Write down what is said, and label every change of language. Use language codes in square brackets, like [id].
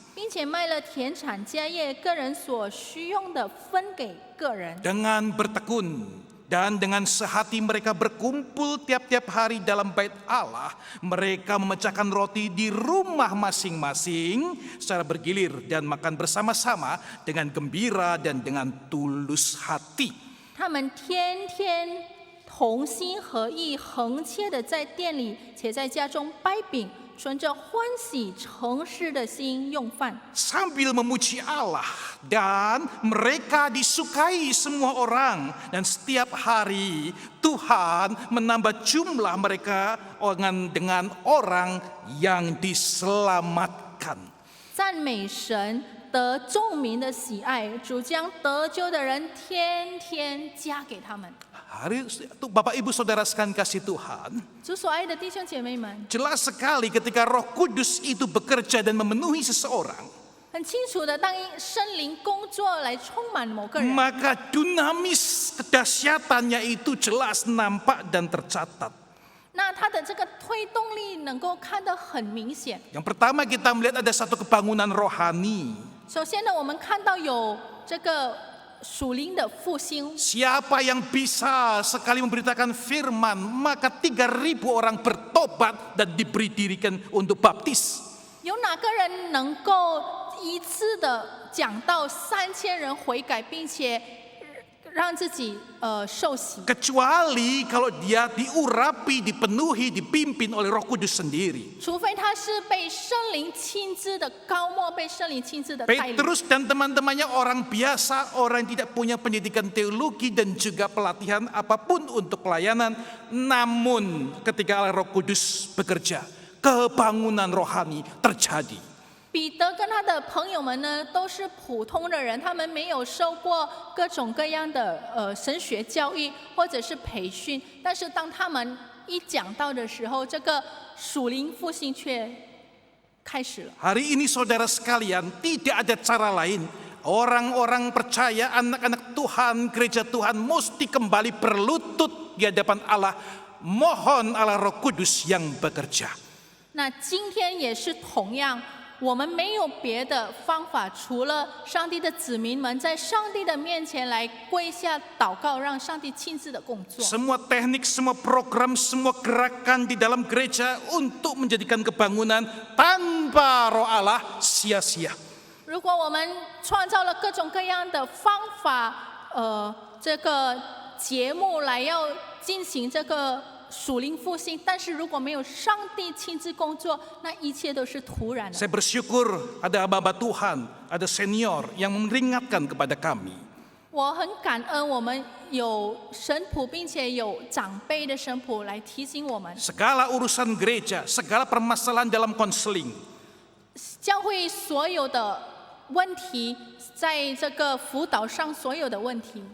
[zh] 并且卖了田产家业，个人所需用的分给个人。 [id] Dengan bertekun Dan dengan sehati mereka berkumpul tiap-tiap hari dalam bait Allah. Mereka memecahkan roti di rumah masing-masing secara bergilir dan makan bersama-sama dengan gembira dan dengan tulus hati. [zh] 他们天天同心合意，恒切的在店里，且在家中掰饼，存着欢喜诚实的心用饭。 [id] Sambil memuji Allah, dan mereka disukai semua orang, dan setiap hari Tuhan menambah jumlah mereka dengan orang yang diselamatkan. [zh] 赞美神，得众民的喜爱，主将得救的人天天加给他们。 [id] Hari itu Bapak Ibu Saudara sekalian kasih Tuhan, [zh] 主所爱的弟兄姐妹们， [id] jelas sekali ketika Roh Kudus itu bekerja dan memenuhi seseorang, [zh] 很清楚的，当圣灵工作来充满某个人， [id] maka dinamis kedahsyatannya itu jelas nampak dan tercatat. [zh] 那他的这个推动力能够看得很明显。 [id] Yang pertama kita melihat ada satu kebangunan rohani. [zh] 首先呢，我们看到有这个属灵的复兴。 [id] Siapa yang bisa sekali memberitakan firman, maka 3.000 orang bertobat dan diberi dirikan untuk baptis. [zh] 有哪个人能够一次的讲到3000人悔改，并且让自己受洗？ [id] Kecuali kalau dia diurapi, dipenuhi, dipimpin oleh Roh Kudus sendiri. [zh] 除非他是被圣灵亲自的高莫，被圣灵亲自的带领。 [id] Petrus dan teman-temannya orang biasa, orang yang tidak punya pendidikan teologi dan juga pelatihan apapun untuk pelayanan. Namun ketika Roh Kudus bekerja, kebangunan rohani terjadi. [zh] 彼得跟他的朋友们呢，都是普通的人，他们没有受过各种各样的神学教育或者是培训，但是当他们一讲到的时候，这个属灵复兴却开始了。 [id] Hari ini saudara sekalian, tidak ada cara lain. Orang-orang percaya, anak-anak Tuhan, gereja Tuhan mesti kembali berlutut di hadapan Allah. Mohon Allah Roh Kudus yang bekerja. [zh] 那今天也是同样。我们没有别的方法，除了上帝的子民们在上帝的面前来跪下祷告，让上帝亲自的工作。 [id] Semua teknik, semua program, semua gerakan di dalam gereja untuk menjadikan kebangunan tanpa Roh Allah sia-sia. [zh] 如果我们创造了各种各样的方法，这个节目来要进行这个 属灵复兴，但是如果没有上帝亲自工作，那一切都是徒然的。 [id] Saya bersyukur ada hamba Tuhan, ada senior yang memperingatkan kepada kami. [zh] 我很感恩我们有神仆，并且有长辈的神仆来提醒我们， [id] Segala urusan gereja, segala permasalahan dalam konseling, [zh] 教会所有的问题，在这个辅导上所有的问题，